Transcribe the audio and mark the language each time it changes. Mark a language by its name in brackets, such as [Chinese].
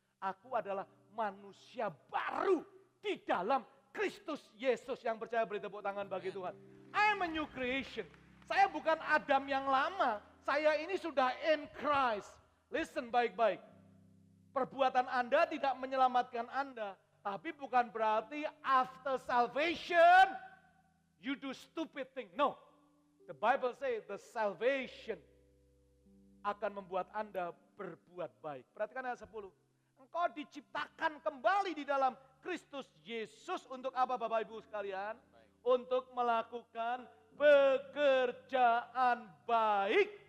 [Indonesian] Aku adalah manusia baru di dalam Kristus Yesus. Yang percaya beri tepuk tangan bagi Tuhan. [English] I am a new creation. [Indonesian] Saya bukan Adam yang lama. Saya ini sudah [English] in Christ. [Indonesian] Listen baik-baik. Perbuatan Anda tidak menyelamatkan Anda. Tapi bukan berarti [English] after salvation, you do stupid thing. No. The Bible say the salvation [Indonesian] akan membuat Anda berbuat baik. Perhatikan ayat 10. Engkau diciptakan kembali di dalam Kristus Yesus untuk apa Bapak Ibu sekalian? Untuk melakukan pekerjaan baik.